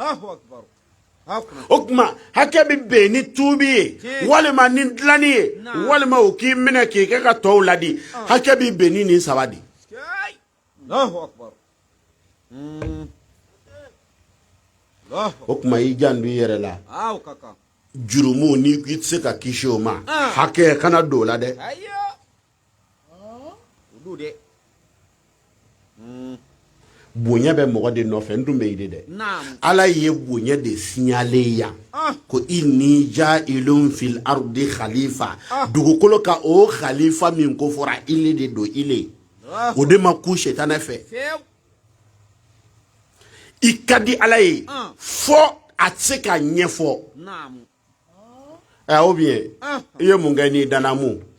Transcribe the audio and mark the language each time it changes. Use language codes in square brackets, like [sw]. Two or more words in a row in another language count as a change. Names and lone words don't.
[bm] o tuma hakɛ bɛ bɛn ni tuubi ye walima ni dilanni ye walima o k'i minɛ k'i kɛ ka tɔw ladi hakɛ bɛ bɛn ni nin saba de o tuma i janto i yɛrɛ la jurumu ni i tɛ se ka kisi o ma hakɛ kana don o la dɛ bonya bɛ mɔgɔ de nɔfɛ n dun bɛ yi de dɛ ala ye bonya de signalé yan ko [ar] إني جاعل في الأرض خليفة [bm] dugukolo ka o khalifa min ko fɔra ile de don ile o de ma ku setanɛ fɛ i ka di ala ye fɔ a tɛ se ka ɲɛfɔ [fr] ou bien [bm] i ye mun kɛ n'i danna mun